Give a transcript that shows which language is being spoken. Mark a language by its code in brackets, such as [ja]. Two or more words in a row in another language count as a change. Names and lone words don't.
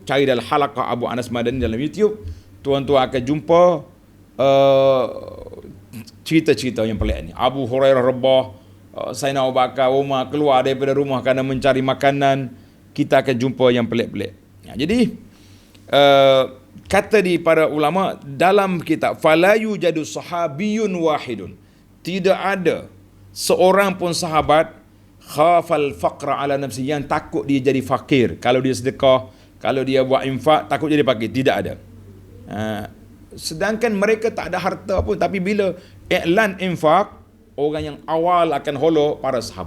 [ms] Cari dalam Halaqah Abu Anas Madani dalam YouTube. Tuan-tuan akan jumpa cerita-cerita yang pelik ni. Abu Hurairah rebah, Sayyidina Abu Bakar, Umar keluar daripada rumah kerana mencari makanan. Kita akan jumpa yang pelik-pelik. Jadi kata di para ulama dalam kitab, [ar] fala yujadu sahabiyun wahidun, [ms] tidak ada seorang pun sahabat [ar] khafal faqra ala nafsi, [ms] yang takut dia jadi fakir. Kalau dia sedekah, kalau dia buat infak, takut jadi fakir. Tidak ada. Sedangkan mereka tak ada harta pun, tapi bila iklan infak, orang yang awal akan holo para sahabat.